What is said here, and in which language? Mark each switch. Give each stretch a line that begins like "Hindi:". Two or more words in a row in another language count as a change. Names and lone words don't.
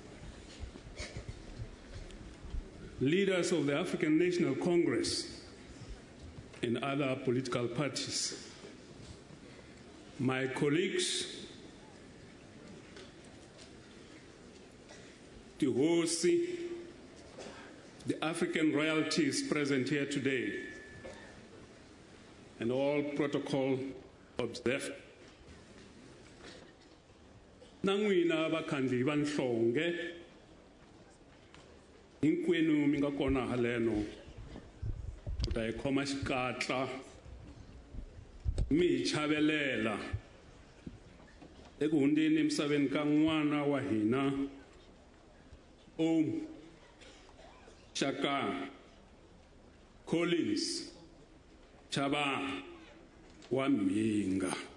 English: leaders of the African National Congress and other political parties, my colleagues, Tihosi, the African royalties present here today, and all protocol observed.
Tsonga: Nangwina bakhandli banhlonge hinkwenu mi nga kona haleno u ta hi khoma xikatla mi hi chavelela eku hundzeni emisaveni ka n'wana wa hina Shaka Collins Chabane wa Mhinga.